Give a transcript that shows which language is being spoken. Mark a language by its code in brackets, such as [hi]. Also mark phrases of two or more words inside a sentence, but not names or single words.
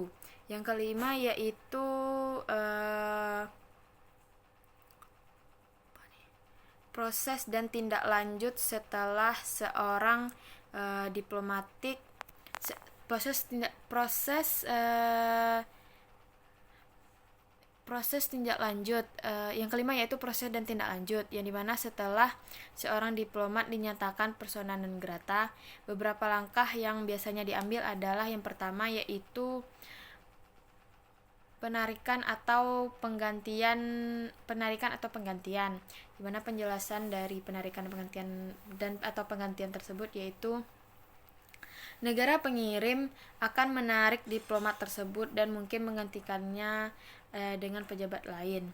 [id] Yang kelima yaitu proses dan tindak lanjut setelah seorang diplomatik proses tindak lanjut. Yang kelima yaitu proses dan tindak lanjut, yang dimana setelah seorang diplomat dinyatakan [la] persona non grata, [id] beberapa langkah yang biasanya diambil adalah yang pertama yaitu penarikan atau penggantian, di mana penjelasan dari penarikan atau penggantian tersebut yaitu negara pengirim akan menarik diplomat tersebut dan mungkin menggantikannya dengan pejabat lain.